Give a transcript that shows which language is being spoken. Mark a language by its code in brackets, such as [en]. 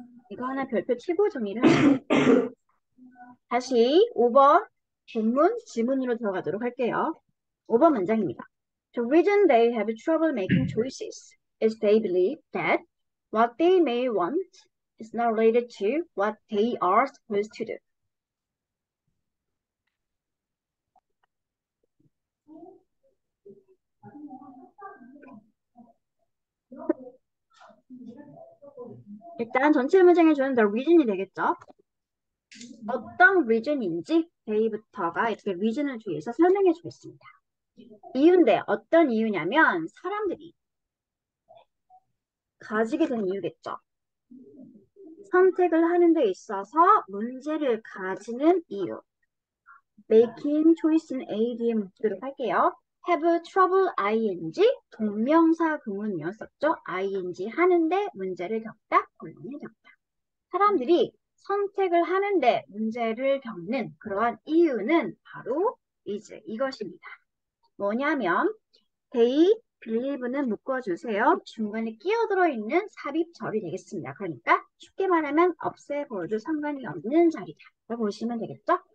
[ko] 이거 하나 별표 치고 정리를 할게요. 다시 5번 본문 지문으로 들어가도록 할게요. 5번 문장입니다. [en] The reason they have trouble making choices is they believe that what they may want is not related to what they are supposed to do. [ko] 일단 전체 문장에 주는 [en] the reason [ko] 이 되겠죠. 어떤 reason인지 they부터가 이렇게 reason을 주의해서 설명해 주겠습니다. 이유인데 어떤 이유냐면 사람들이 가지게 된 이유겠죠. 선택을 하는 데 있어서 문제를 가지는 이유. [en] making choice [ko] 는 AD에 묻도록 할게요. [en] have trouble ing [ko] 동명사 구문이었었죠. ing 하는데 문제를 겪다, 곤란을 겪다. 사람들이 선택을 하는데 문제를 겪는 그러한 이유는 바로 이것입니다. 뭐냐면 [en] they believe [ko] 는 묶어주세요. 중간에 끼어들어 있는 삽입절이 되겠습니다. 그러니까 쉽게 말하면 없애버려도 상관이 없는 자리다. 라고 보시면 되겠죠?